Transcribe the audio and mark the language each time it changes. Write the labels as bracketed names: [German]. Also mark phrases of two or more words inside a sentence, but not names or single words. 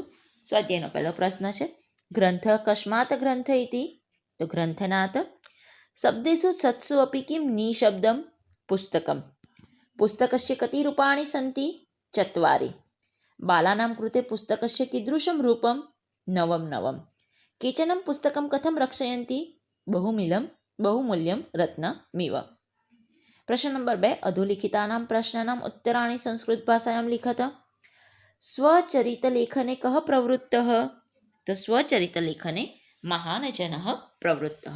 [Gujarati] સ્વાધ્યાયનો પહેલો પ્રશ્ન છે, [Sanskrit] ग्रंथ कस्मात ग्रंथ इति? तो ग्रंथनाथ शब्देषु सत्सु अपी किम निशब्दम पुस्तकम, पुस्तकस्य कति रूपाणी संति? चत्वारी. बालानां कृते पुस्तकस्य कीदृशम रूपम? नवम नवम. केचनं पुस्तकं कथं रक्षयन्ति? बहुमूल्यं रत्नमिव. प्रश्न नंबर 2. अधोलिखितानां प्रश्नानाम् उत्तराणि संस्कृतभाषायां लिखत. स्वचरितलेखने कः प्रवृत्तः? तो स्वचरितलेखने महान् जनः प्रवृत्तः.